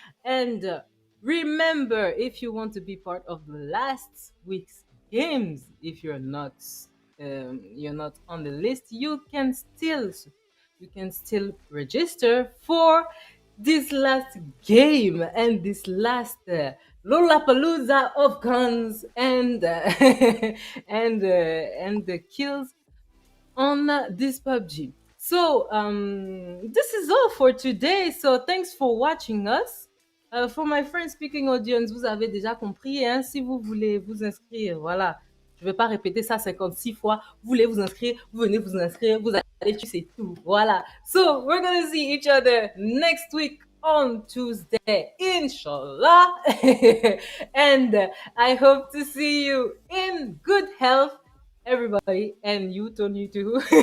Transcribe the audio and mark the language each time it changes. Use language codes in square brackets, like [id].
[en] And remember, if you want to be part of the last week's games, if you're not on the list, you can still register for this last game and this last Lollapalooza of guns and and the kills on this PUBG. So this is all for today. So thanks for watching us. For my French speaking audience, [fr] vous avez déjà compris, hein, si vous voulez vous inscrire, voilà. Je ne vais pas répéter ça 56 fois. Vous voulez vous inscrire, vous venez vous inscrire, vous allez, tu sais tout. Voilà. [en] So we're gonna see each other next week on Tuesday, inshallah. And I hope to see you in good health, everybody, and you, Tony, too.